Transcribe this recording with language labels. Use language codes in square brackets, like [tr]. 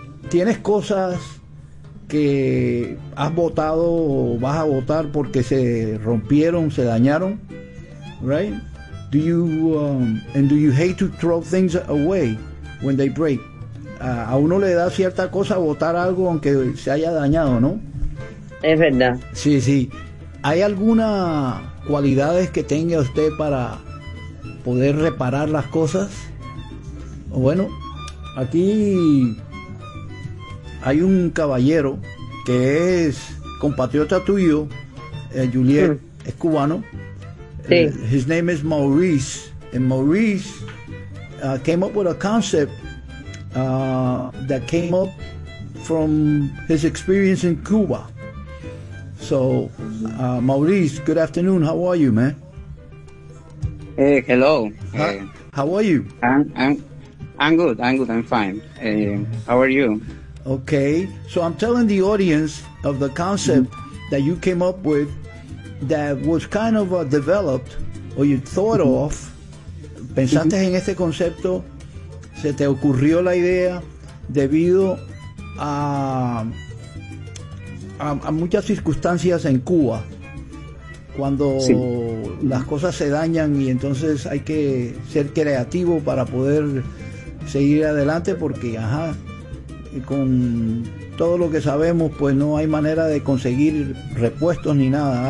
[es] ¿Tienes cosas que has botado o vas a botar porque se rompieron, se dañaron? [en] Right? Do you and do you hate to throw things away when they break? [es] A uno le da cierta cosa botar algo aunque se haya dañado, ¿no? Es verdad. Sí, sí. ¿Hay alguna cualidades que tenga usted para poder reparar las cosas? Bueno, aquí hay un caballero que es compatriota tuyo, Juliet, es cubano. Sí. [en] His name is Maurice, and Maurice came up with a concept that came up from his experience in Cuba. So, Maurice, good afternoon. How are you, man? Hey, hello. Huh? How are you? I'm good. I'm fine. How are you? Okay. So I'm telling the audience of the concept that you came up with that was kind of developed or you thought of. [es] Pensaste en este concepto, se te ocurrió la idea debido a muchas circunstancias en Cuba, cuando sí. las cosas se dañan y entonces hay que ser creativo para poder seguir adelante, porque ajá, con todo lo que sabemos, pues no hay manera de conseguir repuestos ni nada.